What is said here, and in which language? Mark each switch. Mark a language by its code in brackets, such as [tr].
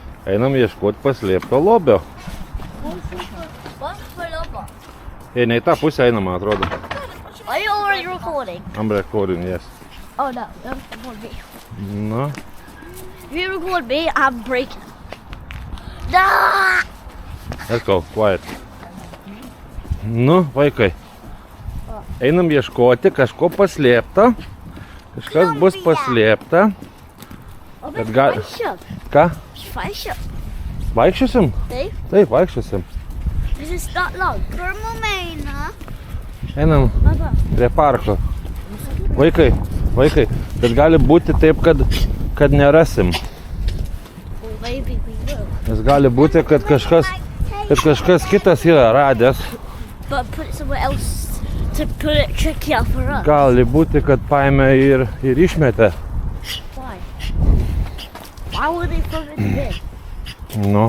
[lt] Einam ieškoti paslėpto lobio. Ne į tą pusę einam, man atrodo. [en] Are you already recording? I'm recording, yes. Oh no, don't record me. [lt] Nu, [en] If you record me, I'm breaking. No! let's go, quiet. [lt] Nu, vaikai. Einam ieškoti kažko paslėpta. Kažkas bus paslėpta. Oh, Bet bet gal- vaikščiot. Ką? Vaikščiot. Vaikščiosim? Taip. Taip, vaikščiosim. [en] This is not long. [lt] Pirmą meiną. Einam Baba. prie parko. Vaikai, bet gali būti taip, kad nerasim. [en] Or maybe we will. [lt] Nes gali būti, kad kažkas kitas yra radęs. [en] But put it somewhere else to put it trickier for us. [lt] Gali būti, kad paėmė ir išmetė. [en] Why? Why would they throw it in the bin?